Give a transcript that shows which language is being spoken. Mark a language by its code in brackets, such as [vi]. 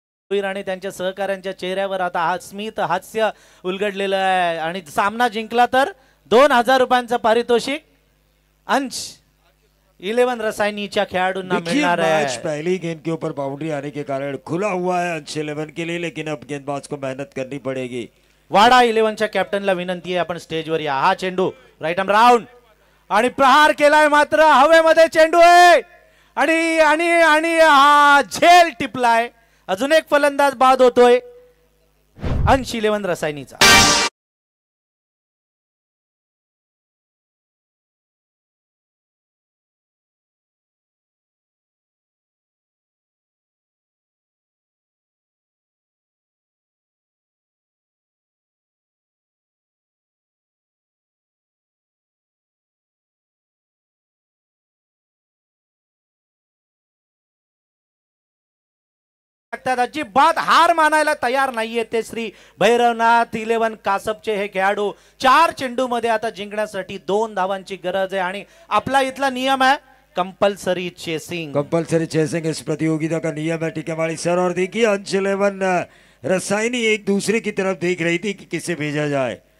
[mr] आणि त्यांच्या सहकाऱ्यांच्या चेहऱ्यावर आता हा स्मित हास्य उलगडलेलं आहे. आणि सामना जिंकला तर 2000 रुपयांचं पारितोषिक अंश 11 रसायनीच्या खेळाडूंना मिळणार आहे. [hi] मैच पहली गेंद के ऊपर बाउंड्री आने के कारण खुला हुआ है अंश 11 के लिए, लेकिन अब गेंदबाज को मेहनत करनी पड़ेगी. [mr] वाडा 11च्या कॅप्टनला विनंती आहे आपण स्टेजवर या. हा चेंडू राईट आर्म राऊंड आणि प्रहार केलाय मात्र हवेमध्ये चेंडू आहे आणि आणि आणि हा झेल टिपलाय. अजून एक फलंदाज बाद होतोय अंश 11 रसायनीचा. अजिबात हार मानायला तयार नाहीये ते श्री भैरवनाथ 11 कासपचे हे खेळाडू. 4 चेंडू मध्ये आता जिंकण्यासाठी 2 धावांची गरज आहे आणि आपला इथला नियम आहे कंपल्सरी चेसिंग. [hi] कंपल्सरी चेसिंग इस प्रतियोगिता का नियम है टिकेमाड़ी सर. और देखिए अंश 11 रसायनी एक दूसरे की तरफ देख रही थी कि किसे भेजा जाए.